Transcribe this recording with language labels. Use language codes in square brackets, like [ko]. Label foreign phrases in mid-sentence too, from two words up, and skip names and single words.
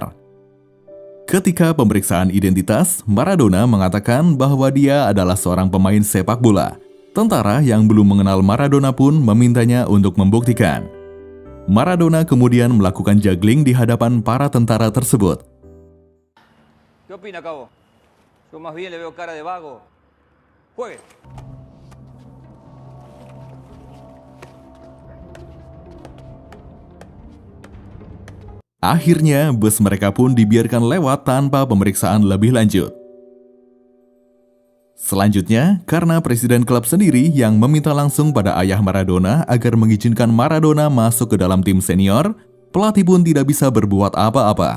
[id] Ketika pemeriksaan identitas, Maradona mengatakan bahwa dia adalah seorang pemain sepak bola. Tentara yang belum mengenal Maradona pun memintanya untuk membuktikan. Maradona kemudian melakukan juggling di hadapan para tentara tersebut. [es] ¿Qué opina, cabo? Yo más bien le veo cara de vago. Juegue. [id] Akhirnya, bus mereka pun dibiarkan lewat tanpa pemeriksaan lebih lanjut. Selanjutnya, karena presiden klub sendiri yang meminta langsung pada ayah Maradona agar mengizinkan Maradona masuk ke dalam tim senior, pelatih pun tidak bisa berbuat apa-apa.